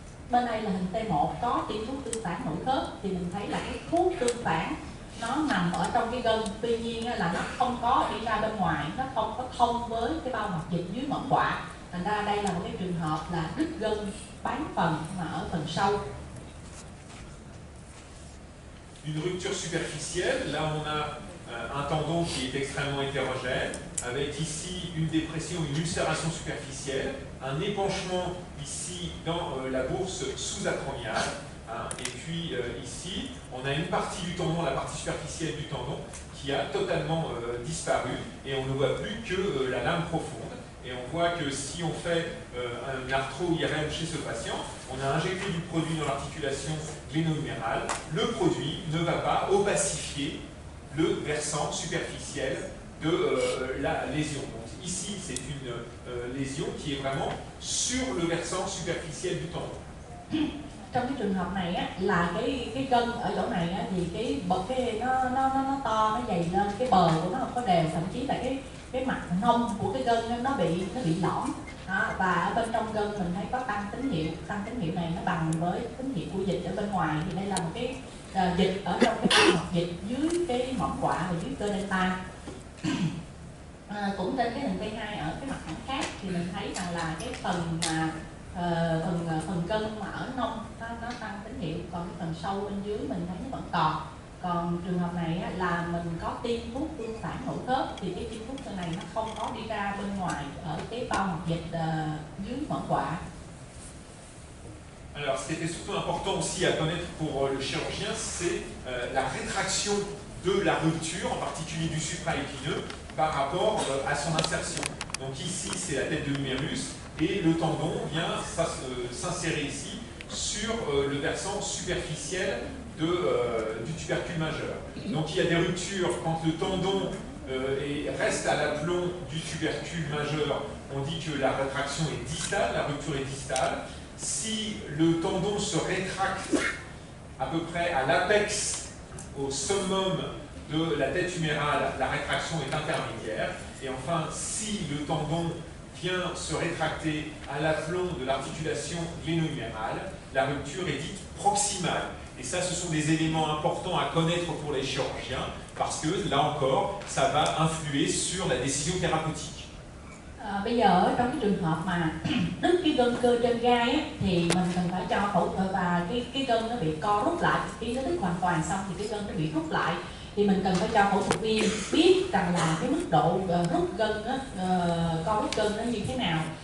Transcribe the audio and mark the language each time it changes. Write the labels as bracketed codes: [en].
[vi] Bên đây là hình T1 có tiêm thuốc tương phản nội khớp thì mình thấy là cái thuốc tương phản nó nằm ở trong cái gân, tuy nhiên là nó không có đi ra bên ngoài, nó không có thông với cái bao mạch dịch dưới mỏm quạ. Thành ra đây là một cái trường hợp là đứt gân bán phần mà ở phần sâu. [fr] Une rupture superficielle, là on a un tendon qui est extrêmement hétérogène, avec ici une dépression, une ulcération superficielle, un épanchement ici dans la bourse sous-acromiale, hein, et puis ici on a une partie du tendon, la partie superficielle du tendon, qui a totalement disparu, et on ne voit plus que la lame profonde. Et on voit que si on fait un arthro-IRM chez ce patient, on a injecté du produit dans l'articulation gléno-humérale, le produit ne va pas opacifier le versant superficiel de la lésion. Donc ici, c'est une lésion qui est vraiment sur le versant superficiel du tendon. Trong cái trường hợp này á, là cái gân ở chỗ này á, thì cái nó to, nó dày lên, cái bờ của nó không có đều, thậm chí là cái mặt nông của cái gân nó bị lõm. Đó, và ở bên trong gân mình thấy có tăng tín hiệu này nó bằng với tín hiệu của dịch ở bên ngoài, thì đây là một cái dịch ở trong cái mạch dịch dưới cái mỏm quạ và dưới cơ delta. Cũng trên cái hình T2 ở cái mặt phẳng khác thì mình thấy rằng là cái phần mà phần gân mà ở nông nó tăng tín hiệu, còn cái phần sâu bên dưới mình thấy nó vẫn còn trường hợp này á, là mình có tiêm thuốc tương phản nội khớp thì cái tiêm thuốc này nó không có đi ra bên ngoài ở cái bao mạch dịch dưới mỏm quạ. Alors, ce qui était surtout important aussi à connaître pour le chirurgien, c'est la rétraction de la rupture, en particulier du supraépineux, par rapport à son insertion. Donc ici, c'est la tête de l'humérus, et le tendon vient s'insérer ici sur le versant superficiel du tubercule majeur. Donc il y a des ruptures quand le tendon reste à l'aplomb du tubercule majeur, on dit que la rétraction est distale, la rupture est distale. Si le tendon se rétracte à peu près à l'apex, au summum de la tête humérale, la rétraction est intermédiaire. Et enfin, si le tendon vient se rétracter à l'aplomb de l'articulation gléno-humérale, la rupture est dite proximale. Et ça, ce sont des éléments importants à connaître pour les chirurgiens, parce que là encore, ça va influer sur la décision thérapeutique. [vi] Bây giờ trong cái trường hợp mà đứt cái gân cơ trên gai á, thì mình cần phải cho phẫu thuật, và cái gân nó bị co rút lại. Khi nó đứt hoàn toàn xong thì cái gân nó bị rút lại, thì mình cần phải cho phẫu thuật viên biết rằng là cái mức độ rút gân á, co rút gân nó như thế nào.